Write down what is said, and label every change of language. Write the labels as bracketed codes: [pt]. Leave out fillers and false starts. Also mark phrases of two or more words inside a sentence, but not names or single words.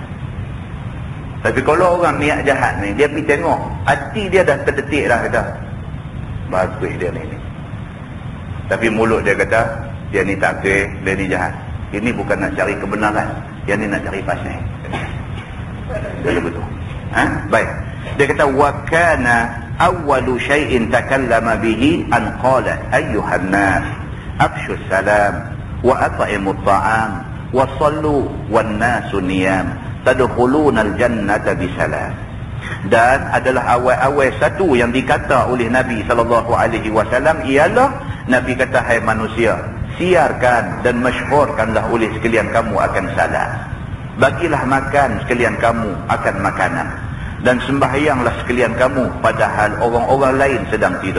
[ms] Tapi kalau orang niat jahat ni, dia pergi tengok, hati dia dah terdetik dah, kata bagus dia ni. Tapi mulut dia kata, dia ni tak betul, dia ni jahat. Ini bukan nak cari kebenaran, dia ni nak cari pasal. Dia begitu. Baik. Dia kata [ar] وكان أول شيء تكلم به أن قال أيها الناس أفشوا السلام وأطعموا الطعام وصلوا والناس نيام تدخلون الجنة بسلام. [ms] Dan adalah awal-awal satu yang dikata oleh Nabi SAW ialah Nabi kata, hai manusia, siarkan dan masyhurkanlah oleh sekalian kamu akan salam. Bagilah makan sekalian kamu akan makanan. Dan sembahyanglah sekalian kamu padahal orang-orang lain sedang tidur.